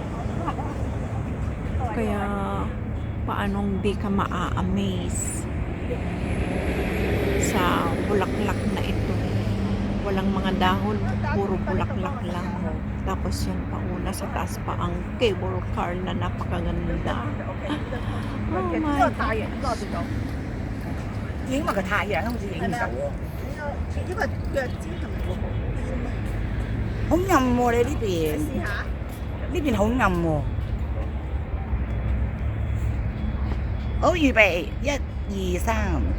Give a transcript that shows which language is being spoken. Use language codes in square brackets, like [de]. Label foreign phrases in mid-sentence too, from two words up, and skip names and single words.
[tl] Kaya paanong di ka maa-amaze sa bulaklak na ito. Walang mga dahon, puro bulaklak lang. Tapos yung pauna sa taas pa ang [en] cable car [tl] na napakaganda. [en] Oh my God. [yue] 影埋個太陽好似影唔到喎。呢個腳趾同好暗喎，你呢邊？試下。呢邊好暗喎。好，預備，一、二、三。